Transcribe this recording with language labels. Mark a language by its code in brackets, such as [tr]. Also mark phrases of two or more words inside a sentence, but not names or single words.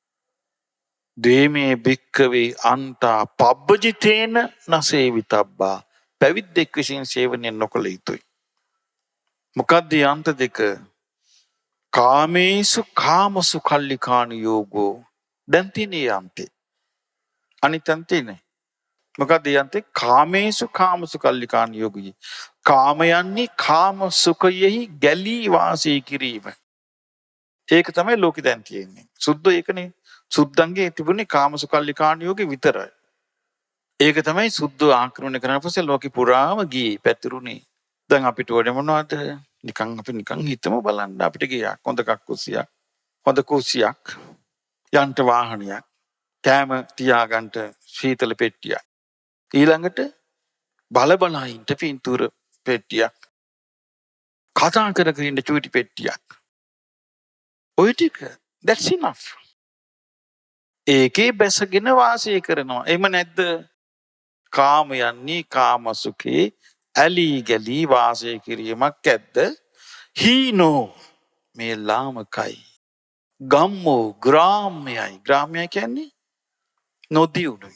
[pi] ද්වේමේ භික්ඛවේ අන්තා පබ්බජිතේන නසේවිතබ්බා. [si] පැවිද්දෙක් විසින් සේවනය නොකළ යුතුයි. මොකද්ද අන්ත දෙක? [pi] කාමේසු කාමසු කල්ලිකාන යෝගෝ. [si] දැන් තියෙන්නේ අන්තේ. අනිත් අන්තේ නේ. මොකද යන්තේ [pi] කාමේසු කාමසු කල්ලිකාන යෝගී. [si] කාමයන්නේ කාම සුඛයෙහි ගැලී වාසය කිරීම. ඒක තමයි ලෝකෙ දැන් තියෙන්නේ. සුද්ධ ඒකනේ. සුද්ධංගේ තිබුණේ [pi] කාමසු කල්ලිකාන යෝගී [si] විතරයි. ඒක තමයි සුද්ධ ආක්‍රමණය කරන පස්සේ ලෝකෙ පුරාම ගියේ පැතිරුණේ. දැන් අපිට ඕනේ මොනවද? අපි නිකන් හිතමු බලන්න අපිට ගියක්. හොඳ කක්කුසියක්. හොඳ කුසියක්. යන්ට වාහනයක්. කෑම තියාගන්න සීතල පෙට්ටියක්. ඊළඟට බලබලයින්ට පින්තූර පෙට්ටියක්. කතා කර කර ඉන්න චූටි පෙට්ටියක්. ඔය ටික [en] that's enough. [si] ඒකේ බැසගෙන වාසය කරනවා. එහෙම නැද්ද? කාමයන්නේ කාම සුඛේ ඇලී ගලී වාසය කිරීමක් ඇද්ද? හීනෝ මේ ලාමකයි. ගම්මෝ ග්‍රාම්‍යයි. ග්‍රාම්‍යයි කියන්නේ නොදියුණුයි.